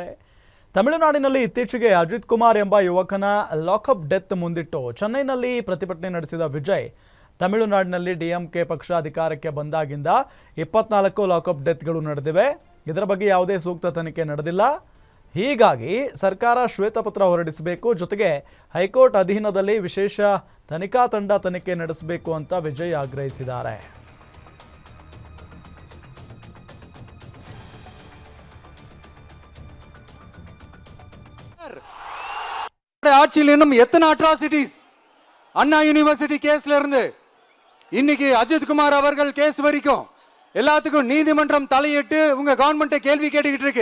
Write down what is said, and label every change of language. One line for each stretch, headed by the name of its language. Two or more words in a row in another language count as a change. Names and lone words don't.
Kannada: ತಮಿಳುನಾಡಿನಲ್ಲಿ ಇತ್ತೀಚೆಗೆ ಅಜಿತ್ ಕುಮಾರ್ ಎಂಬ ಯುವಕನ ಲಾಕಪ್ ಡೆತ್ ಮುಂದಿಟ್ಟು ಚೆನ್ನೈನಲ್ಲಿ ಪ್ರತಿಭಟನೆ ನಡೆಸಿದ ವಿಜಯ್ ತಮಿಳುನಾಡಿನಲ್ಲಿ ಡಿಎಂಕೆ ಪಕ್ಷ ಅಧಿಕಾರಕ್ಕೆ ಬಂದಾಗಿಂದ 24 ಲಾಕಪ್ ಡೆತ್ಗಳು ನಡೆದಿವೆ. ಇದರ ಬಗ್ಗೆ ಯಾವುದೇ ಸೂಕ್ತ ತನಿಖೆ ನಡೆದಿಲ್ಲ. ಹೀಗಾಗಿ ಸರ್ಕಾರ ಶ್ವೇತಪತ್ರ ಹೊರಡಿಸಬೇಕು, ಜೊತೆಗೆ ಹೈಕೋರ್ಟ್ ಅಧೀನದಲ್ಲಿ ವಿಶೇಷ ತನಿಖಾ ತಂಡ ತನಿಖೆ ನಡೆಸಬೇಕು ಅಂತ ವಿಜಯ್ ಆಗ್ರಹಿಸಿದ್ದಾರೆ.
Tamil: ஆட்சியில் இன்னும் எத்தனை அட்ராசிட்டிஸ் அண்ணா யூனிவர்சிட்டி கேஸ்ல இருந்து இன்னைக்கு அஜித் குமார் அவர்கள் கேஸ் வரைக்கும் எல்லாத்துக்கும் நீதிமன்றம் தலையிட்டு உங்க கவர்மெண்ட்டை கேள்வி கேட்டுக்கிட்டு இருக்கு.